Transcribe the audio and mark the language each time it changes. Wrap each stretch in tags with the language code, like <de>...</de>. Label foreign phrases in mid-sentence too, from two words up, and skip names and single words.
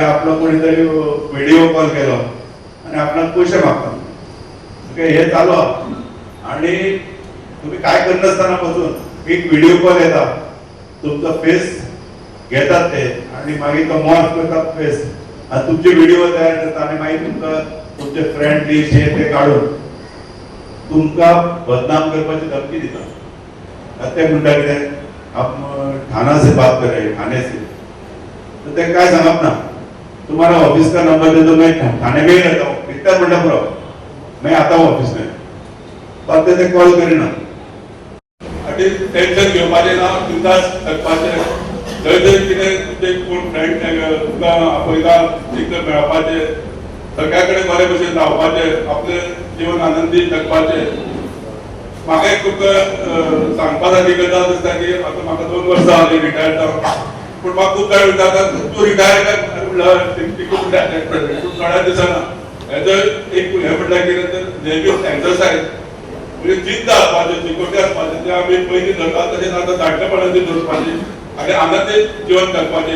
<kok>आपलो कोणीतरी व्हिडिओ कॉल केलो आनी आपणाक पयशे मागता हे चालू आहा आणि तुम्ही काय करनासतना पासून एक व्हिडिओ कॉल येता तुमचा फेस घेतात ते आणि मागीर तो मॉर्फ करतात फेस आणि तुमचे व्हिडिओ तयार करतात आणि मागीर तुमकां तुमचे</kok> <en>friend list</en> <kok>हे ते काढून तुमकां बदनाम करपाची धमकी दिता ते म्हणटा कितें</kok> <hi>आप थाना से बात कर रहे हैं थाने से</hi> <kok>तो ते काय सांगप ना</kok> <hi>तुम्हारा ऑफिस का नंबर दे दो मैं थाने में ही रहता हूँ इतना बड़ा पूरा मैं आता हूँ ऑफिस में</hi> <kok>पर ते कॉल करीना आणि टेन्शन घेवपाचें ना बिंदास करपाचें थंय जर कितें तुमचे कोण फ्रेंड तुमकां आपयता तितलें मेळपाचें सगळ्या कडेन बरे भशेन रावपाचें आपलें जीवन आनंदी जगपाचें म्हाका एक तुमकां सांगपा सारकी गजाल दिसता की आतां म्हाका 2 वर्सां जालीं रिटायर जावन पूण म्हाका खूब जाण विचारता तूं रिटायर काय म्हणल्यार थोड्या दिसांना हेजो एक हें म्हणल्यार कितें तर नेहमी एक्सरसायज म्हणजे जिद्द आसपाचें चिकोटी आसपाचें तें आमी पयलीं धरतात तशेंच आतां जाणटेपणाची धरपाची आनी आनंदी जीवन जगपाचें</kok>